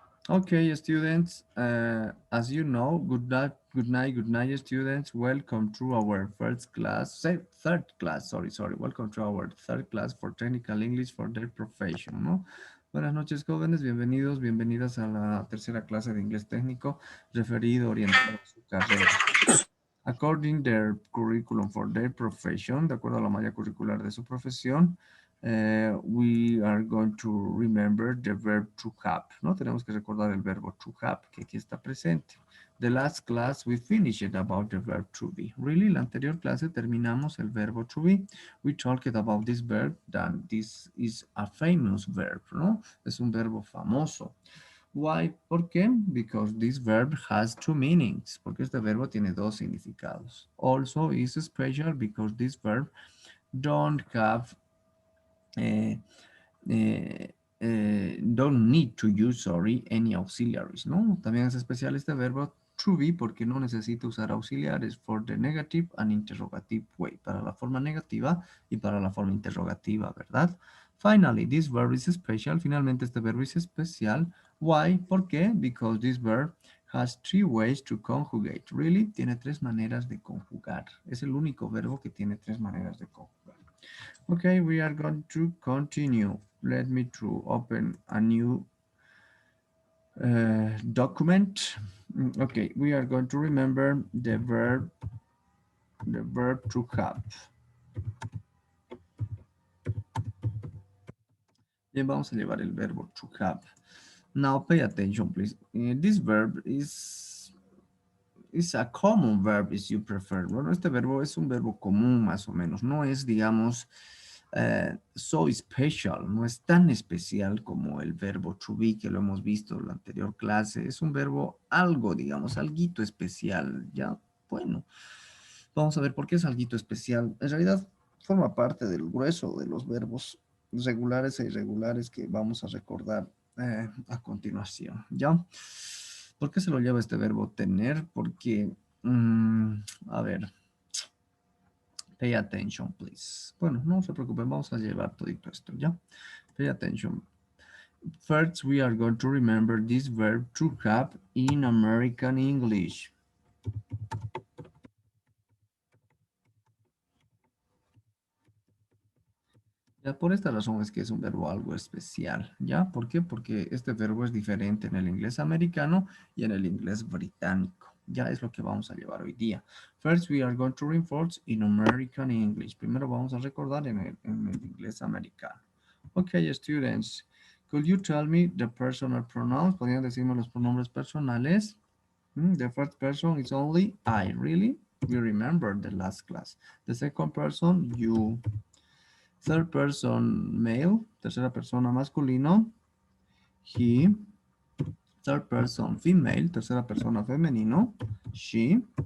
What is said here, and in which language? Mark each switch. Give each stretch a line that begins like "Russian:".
English: Okay, students, as you know, good night, students. Welcome to our first class, say third class, sorry. Welcome to our third class for Technical English for their profession, ¿no?
Spanish: Buenas noches, jóvenes, bienvenidos, bienvenidas a la tercera clase de inglés técnico referido, orientado a su carrera.
English: According their curriculum for their profession,
Spanish: de acuerdo a la malla curricular de su profesión,
English: we are going to remember the verb to have, ¿no?
Spanish: Tenemos que recordar el verbo to have, que aquí está presente.
English: The last class we finished about the verb to be.
Spanish: Really, la anterior clase terminamos el verbo to be.
English: We talked about this verb, that this is a famous verb, ¿no?
Spanish: Es un verbo famoso.
English: Why?
Spanish: ¿Por qué?
English: Because this verb has two meanings.
Spanish: Porque este verbo tiene dos significados.
English: Also, is special because this verb don't have, eh, don't need to use, any auxiliaries, ¿no?
Spanish: También es especial este verbo to be porque no necesita usar auxiliares
English: for the negative and interrogative way,
Spanish: para la forma negativa y para la forma interrogativa, ¿verdad?
English: Finally, this verb is special.
Spanish: Finalmente, este verbo es especial.
English: Why?
Spanish: ¿Por qué?
English: Because this verb has three ways to conjugate.
Spanish: Really, tiene tres maneras de conjugar. Es el único verbo que tiene tres maneras de conjugar.
English: Okay, we are going to continue. Let me to open a new document. Okay, we are going to remember the verb to have.
Spanish: Bien, vamos a llevar el verbo to have.
English: Now pay attention, please. This verb is a common verb, if you prefer.
Spanish: Bueno, este verbo es un verbo común, más o menos. No es, digamos,
English: so special,
Spanish: no es tan especial como el verbo to be, que lo hemos visto en la anterior clase. Es un verbo algo, digamos, alguito especial. Ya, bueno, vamos a ver por qué es alguito especial. En realidad, forma parte del grueso de los verbos regulares e irregulares que vamos a recordar a continuación, ¿ya? ¿Por qué se lo lleva este verbo tener? Porque, a ver,
English: pay attention, please.
Spanish: Bueno, no se preocupen, vamos a llevar todo esto, ¿ya?
English: Pay attention. First, we are going to remember this verb to have in American English.
Spanish: Ya por esta razón es que es un verbo algo especial, ¿ya? ¿Por qué? Porque este verbo es diferente en el inglés americano y en el inglés británico. Ya es lo que vamos a llevar hoy día.
English: First, we are going to reinforce in American English.
Spanish: Primero vamos a recordar en el inglés americano.
English: Okay, students, could you tell me the personal pronouns?
Spanish: ¿Podrían decirme los pronombres personales?
English: The first person is only I, really? We remember the last class. The second person, you. Third person male,
Spanish: tercera persona masculino,
English: he. Third person female,
Spanish: tercera persona femenino,
English: she.